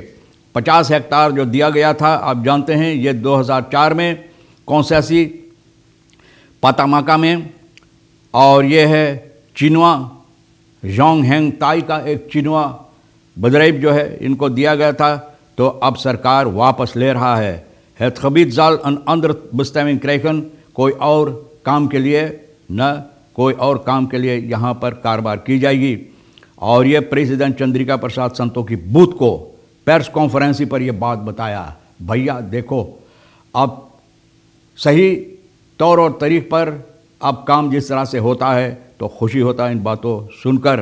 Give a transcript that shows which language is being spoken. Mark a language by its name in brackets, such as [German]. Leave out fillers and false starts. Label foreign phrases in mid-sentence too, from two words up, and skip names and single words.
[Hindi] 50 हेक्टार जो दिया गया था, आप जानते हैं ये 2004 में कौनसी पातामाका में, और ये है चिनवा जोंगहेन-ताई का एक चिनवा बदरेब जो है इनको दिया गया था। तो अब सरकार वापस ले रहा है। [Dutch] Het gebied zal een andere bestemming krijgen। [Hindi] कोई और काम के लिए न, कोई और काम के लिए यहाँ पर कारोबार की जाएगी। और ये प्रेसिडेंट चंद्रिका प्रसाद संतोखी बुध को [English] press conference [Hindi] पर यह बात बताया। भैया देखो, अब सही तौर और तरीक़ पर अब काम जिस तरह से होता है तो खुशी होता है इन बातों सुनकर।